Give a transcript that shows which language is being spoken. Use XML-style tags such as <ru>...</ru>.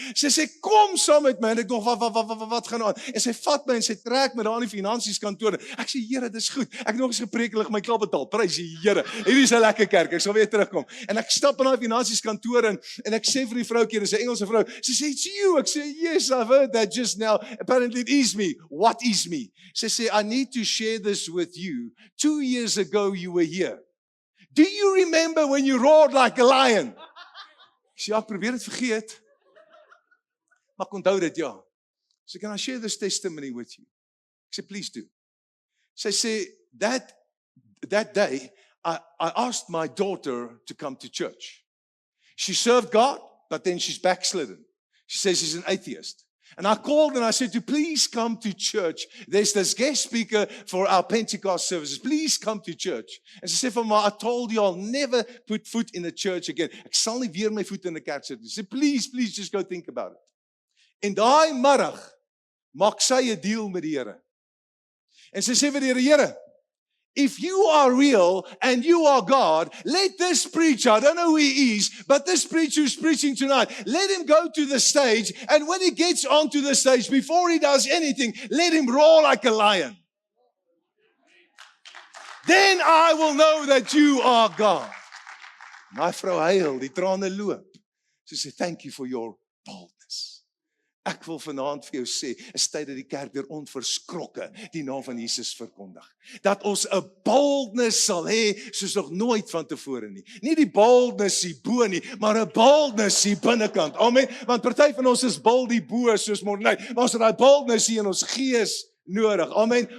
<af>Sy sê, kom saam met my, en ek nog, wat gaan aan? En sy vat my en sy trek my daar in die finansieskantoor. Ek sê, Here, dis goed. Ek het nog eens gepreek, hulle my klaar betaal. Prys die Here. Hierdie is 'n lekker kerk. Ek sal weer terugkom. En ek stap in daai finansieskantoor en ek sê vir die vroukie, dis 'n Engelse vrou. Sy sê,</af> <en>it's you.</en> <af>Ek sê,</af> <en>yes, I've heard that just now. Apparently it is me. What is me?</en> <af>Sy sê,</af> <en>I need to share this with you. 2 years ago you were here. Do you remember when you roared like a lion?</en> <af>Ek sê, ja, ek probeer dit vergeet. Maar ek onthou dit, ja.</af> <en>So can I share this testimony with you?</en> <af>Ek sê,</af> <en>please do.</en> <af>Sy sê,</af> <en>that day, I asked my daughter to come to church. She served God, but then she's backslidden. She says she's an atheist. And I called and I said to please come to church. There's this guest speaker for our Pentecost services. Please come to church. And she said, I told you I'll never put foot in a church again.</en> <af>Ek sal nie weer my voet in 'n kerk sit nie.</af> <en>She said, please just go think about it.</en> <af>En daai middag maak sy 'n deal met die Here. En sy sê vir die Here,</af> <en>if you are real and you are God, let this preacher, I don't know who he is, but this preacher who's preaching tonight, let him go to the stage, and when he gets onto the stage, before he does anything, let him roar like a lion. Then I will know that you are God.</en> <af>My vrou huil, die trane loop. Sy sê,</af> <en>thank you for your boldness.</en> <af>Ek wil vanaand vir jou sê, is tyd dat die kerk weer onverskrokke die naam van Jesus verkondig. Dat ons 'n boldness sal hê soos nog nooit van tevore nie. Nie die boldness hier bo nie, maar 'n boldness hier binnekant. Amen. Want party van ons is bold hier bo soos Morney, maar ons het daai boldness hier in ons gees nodig. Amen.</af>